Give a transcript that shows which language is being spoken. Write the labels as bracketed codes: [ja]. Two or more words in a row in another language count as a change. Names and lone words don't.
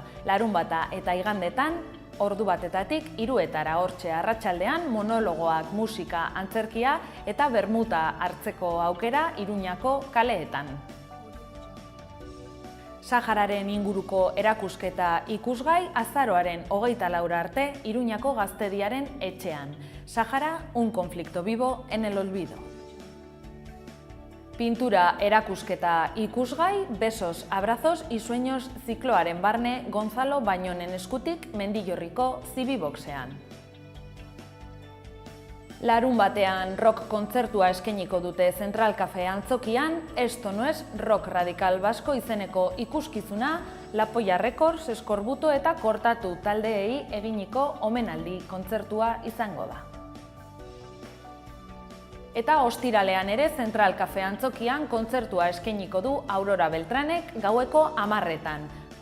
[eu] Larunbata eta igandetan, ordu batetatik 3:00 hortxe arratsaldean monologoak, musika, antzerkia eta bermuta hartzeko aukera Iruñako kaleetan. Sahararen inguruko erakusketa ikusgai azaroaren 24 arte Iruñako Gaztediaren etxean. Sahara, un conflicto vivo en el olvido. Pintura erakusketa ikusgai, besos, abrazos y sueños zikloaren barne Gonzalo Bañonen eskutik Mendillorriko Zibiboxean. Larunbatean rock kontzertua eskainiko dute Central Cafe antzokian, Esto no es rock radical vasco izeneko ikuskizuna, La Polla Records, Eskorbuto eta Kortatu taldeei eginiko omenaldi kontzertua izango da. Eta ostiralean ere Central Cafe antzokian kontzertua eskainiko du Aurora Beltranek gaueko 10:00.